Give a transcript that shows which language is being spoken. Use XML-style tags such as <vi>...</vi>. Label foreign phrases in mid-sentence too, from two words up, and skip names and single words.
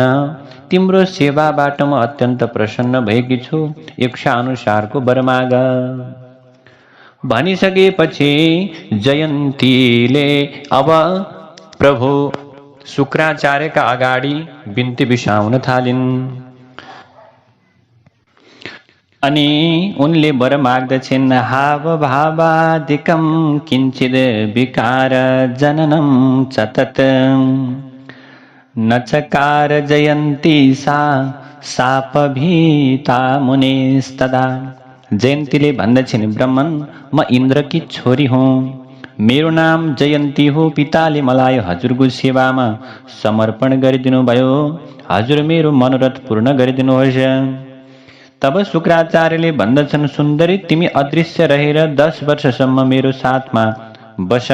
<ne>तिम्रो सेवाबाट म अत्यन्त प्रसन्न भएकी छु, इच्छा अनुसारको वर माग। भनिसकेपछि जयन्तीले अब प्रभु शुक्राचार्यका अगाडि बिन्ती बिसाउन थालिन्। अनि उनले वर माग्दछिन्,</ne> <sa>हाव भावादिकं किञ्चिद् विकार जननं चतत न चकार जयन्ती सा शापभीता मुनेस्तदा।</sa> <ne>जयन्तीले भन्दछिन्, ब्रह्मन, म इन्द्रकी छोरी हुँ। मेरो नाम जयन्ती हो, पिताले मलाई हजुरको सेवामा समर्पण गरिदिनु भयो। हजुर मेरो मनोरथ पूर्ण गरिदिनुहोस्। तब शुक्राचार्यले भन्दछन्, सुन्दरी तिमी अदृश्य रहेर 10 वर्षसम्म मेरो साथमा बस।</ne>